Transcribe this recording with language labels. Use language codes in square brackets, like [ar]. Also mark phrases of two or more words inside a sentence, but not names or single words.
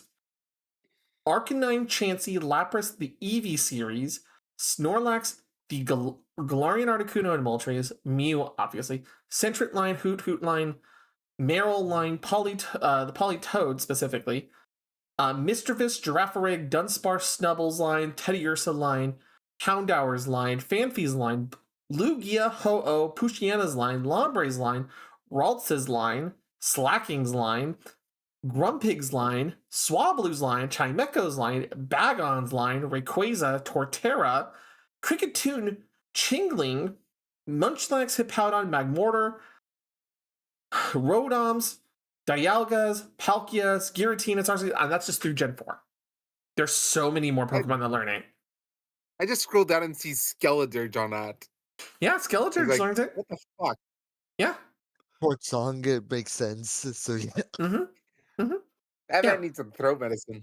[en] Arcanine, Chansey, Lapras, the Eevee series, Snorlax, the Galarian Articuno and Moltres, Mew, obviously, Sentret line, Hoot line, Meryl line, the Politoed specifically, Mischievous, Girafarig, Dunsparce, Snubbles line, Teddiursa line, Houndour's line, Fanfi's line, Lugia, Ho-Oh, Pushiana's line, Lombre's line, Ralts's line, Slacking's line, Grumpig's line, Swablu's line, Chimecho's line, Bagon's line, Rayquaza, Torterra, Kricketune, Chingling, Munchlax, Hippowdon, Magmortar, Rodoms, Dialgas, Palkias, Giratina, Arceus, and that's just through Gen 4. There's so many more Pokemon that learn it. I just scrolled down and see Skeledirge on that. Yeah, Skeledirge Like, learns it. what the fuck? Yeah. Short song, it makes sense. So yeah. Mm-hmm. That Yeah. man needs some throat medicine.